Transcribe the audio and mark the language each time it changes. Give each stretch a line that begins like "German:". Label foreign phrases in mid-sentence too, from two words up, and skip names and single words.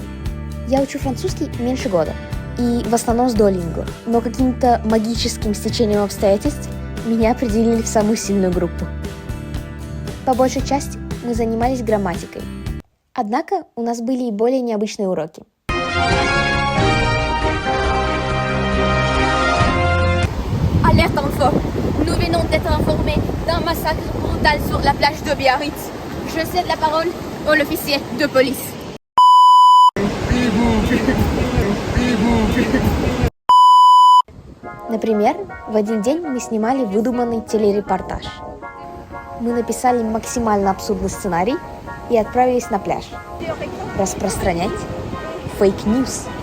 Russian: Я учу французский меньше года, и в основном с Duolingo, но каким-то магическим стечением обстоятельств меня определили в самую сильную группу. По большей части мы занимались грамматикой. Однако у нас были и более необычные уроки.
French: Alerte info. Nous venons d'être informés d'un massacre brutal sur la plage de Biarritz. Je cède la parole à l'officier de police.
Russian: Например, в один день мы снимали выдуманный телерепортаж. Мы написали максимально абсурдный сценарий и отправились на пляж распространять фейк-ньюс.